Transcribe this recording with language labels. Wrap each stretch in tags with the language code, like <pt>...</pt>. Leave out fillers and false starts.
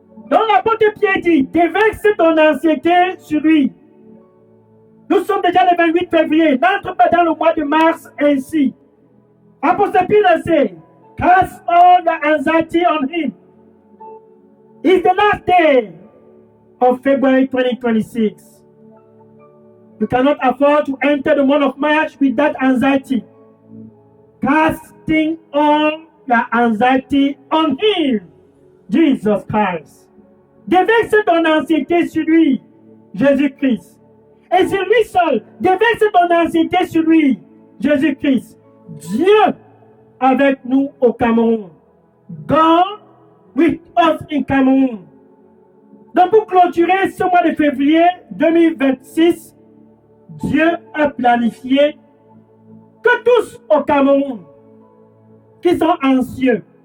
<fr>Donc l'apôtre Pierre dit, déverse ton anxiété sur lui. Nous sommes déjà le 28 février. N'entre pas dans le mois de mars ainsi.</fr> <en>Apostle Peter said, cast all the anxiety on him. It's the last day of February 2026. You cannot afford to enter the month of March with that anxiety. Casting all your anxiety on him, Jesus Christ.</en> <fr>Déverse ton anxiété sur lui, Jésus-Christ. Et c'est lui seul. Déverse ton anxiété sur lui, Jésus-Christ. Dieu avec nous au Cameroun.</fr> <en>God with us in Cameroun.</en> <fr>Donc pour clôturer ce mois de février 2026, Dieu a planifié que tous au Cameroun qui sont anxieux.</fr>